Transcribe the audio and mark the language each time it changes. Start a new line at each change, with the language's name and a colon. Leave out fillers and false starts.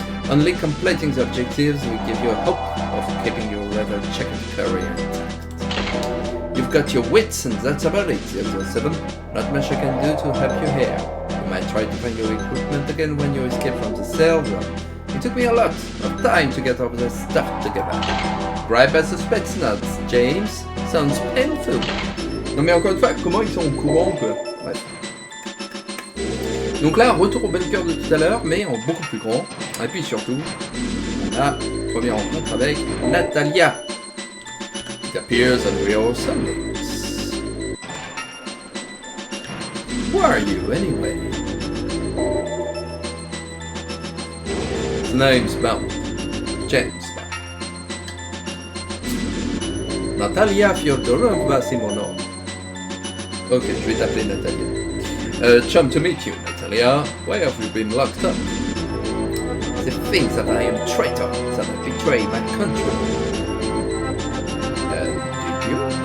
English: Only completing the objectives will give you a hope of keeping your rather checkered career intact. You've got your wits and that's about it, 007. Not much I can do to help you here. You might try to find your equipment again when you escape from the cell. It took me a lot of time to get all this stuff together. Gripe as a Spetsnaz, James. Sounds painful.
French: Non mais encore une fois, comment ils sont au courant que... Bref. Donc là, retour au bunker de tout à l'heure, mais en beaucoup plus grand. Et puis surtout, on a une première rencontre avec Natalia.
English: It appears that we are soulmates. Who are you anyway? His name's Bond. James Bond.
French: Natalia Fyodorovna, c'est mon nom. Ok, je vais t'appeler Natalia.
English: Chum to meet you, Natalia. Why have you been locked up? They think that I am a traitor, that I betray my country. Did you?